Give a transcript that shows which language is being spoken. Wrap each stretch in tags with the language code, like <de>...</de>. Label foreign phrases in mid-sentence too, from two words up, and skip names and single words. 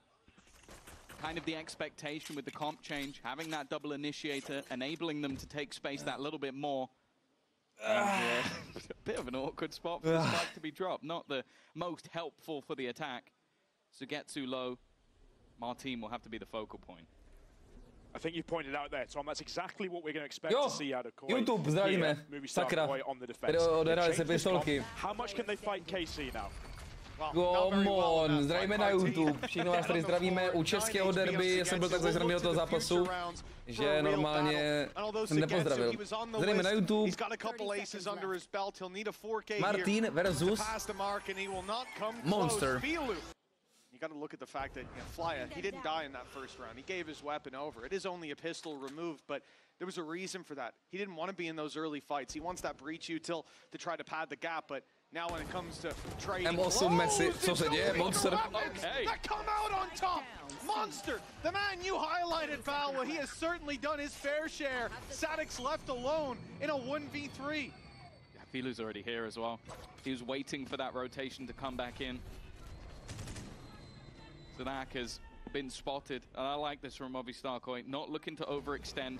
<en>Kind of the expectation with the comp change, having that double initiator, enabling them to take space that little bit more. And, a bit of an awkward spot for the spike to be dropped. Not the most helpful for the attack. Zagetsu low. Marteen will have to be the focal point. I think you pointed out there, Tom, that's exactly what we're going to expect to see out of Koi.</en> <cs>YouTube, zdravíme. Sakra. Odehrali se pistolky.</cs> <en>How much can they fight KC now? Come on,</en> <cs>zdravíme na YouTube. Všichni vás tady zdravíme u českého derby. Jsem byl tak zajistý do toho zápasu, že normálně jsem nepozdravil. Zdravíme na YouTube.</cs> <en>Marteen versus MONSTEERR. You got to look at the fact that Flya, he didn't die in that first round. He gave his weapon over. It is only a pistol removed, but there was a reason for that. He didn't want to be in those early fights. He wants that breach util to try to pad the gap, but now when it comes to trading,</en> <cs>M8 Messi, co se děje? MONSTEERR.</cs> <en>That come out on top. MONSTEERR, the man you highlighted, Val. Well, he has certainly done his fair share. Sadic's left alone in a 1v3. Yeah, Filu's already here as well. He was waiting for that rotation to come back in. Zanak has been spotted, and I like this from Movistar Koi, not looking to overextend.</en>